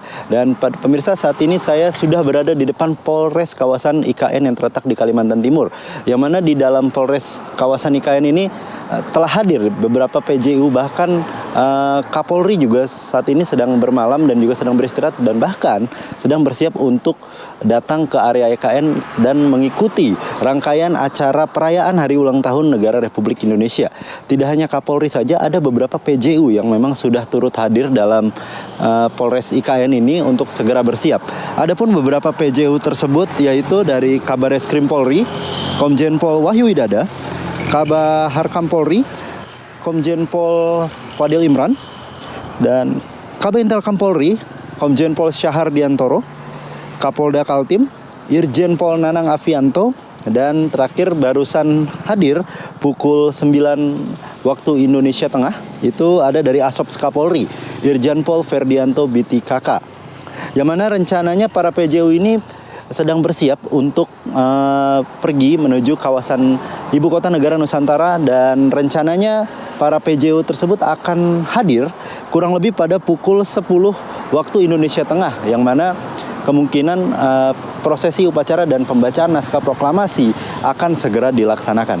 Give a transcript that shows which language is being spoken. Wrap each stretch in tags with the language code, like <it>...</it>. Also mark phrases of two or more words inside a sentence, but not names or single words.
<id>Dan pemirsa, saat ini saya sudah berada di depan Polres kawasan IKN yang terletak di Kalimantan Timur, yang mana di dalam Polres kawasan IKN ini telah hadir beberapa PJU, bahkan Kapolri juga saat ini sedang bermalam dan juga sedang beristirahat, dan bahkan sedang bersiap untuk datang ke area IKN dan mengikuti rangkaian acara perayaan Hari Ulang Tahun Negara Republik Indonesia. Tidak hanya Kapolri saja, ada beberapa PJU yang memang sudah turut hadir dalam Polres IKN ini untuk segera bersiap. Adapun beberapa PJU tersebut yaitu dari Kabareskrim Polri, Komjen Pol Wahyu Widada, Kabaharkam Polri, Komjen Pol Fadil Imran, dan Kabintelkam Polri, Komjen Pol Syahar Diantoro, Kapolda Kaltim, Irjen Pol Nanang Afianto, dan terakhir barusan hadir pukul 9 waktu Indonesia Tengah, itu ada dari Asops Kapolri, Irjen Pol Ferdianto BTKK. Yang mana rencananya para PJU ini sedang bersiap untuk pergi menuju kawasan Ibu Kota Negara Nusantara, dan rencananya para PJU tersebut akan hadir kurang lebih pada pukul 10 waktu Indonesia Tengah, yang mana kemungkinan prosesi upacara dan pembacaan naskah proklamasi akan segera dilaksanakan.</id>